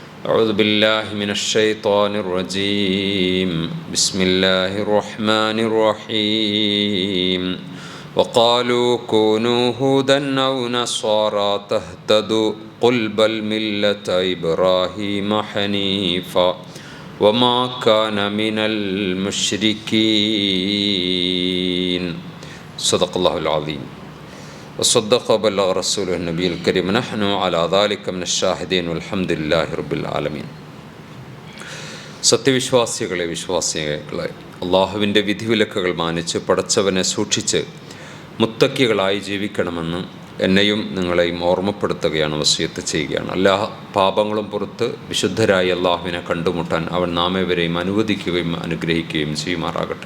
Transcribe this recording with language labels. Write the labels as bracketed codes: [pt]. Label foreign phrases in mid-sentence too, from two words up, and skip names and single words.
[ar] أعوذ بالله من الشيطان الرجيم بسم الله الرحمن الرحيم وقالوا كونوا هودا أو نصارى تهتدوا قل بل ملة إبراهيم حنيفا وما كان من المشركين صدق الله العظيم وصدق وبلغ رسوله النبي الكريم نحن على ذلك من الشاهدين والحمد لله رب العالمين. [ml] സത്യവിശ്വാസികളെ വിശ്വാസികളെ, അള്ളാഹുവിൻ്റെ വിധിവിലക്കുകൾ മാനിച്ച് പടച്ചവനെ സൂക്ഷിച്ച് മുത്തക്കികളായി ജീവിക്കണമെന്ന് എന്നെയും നിങ്ങളെയും ഓർമ്മപ്പെടുത്തുകയാണ്, വസിയത്ത് ചെയ്യുകയാണ്. എല്ലാ പാപങ്ങളും പുറത്ത് വിശുദ്ധരായി അള്ളാഹുവിനെ കണ്ടുമുട്ടാൻ അവൻ നാമേവരെയും അനുവദിക്കുകയും അനുഗ്രഹിക്കുകയും ചെയ്യുമാറാകട്ടെ.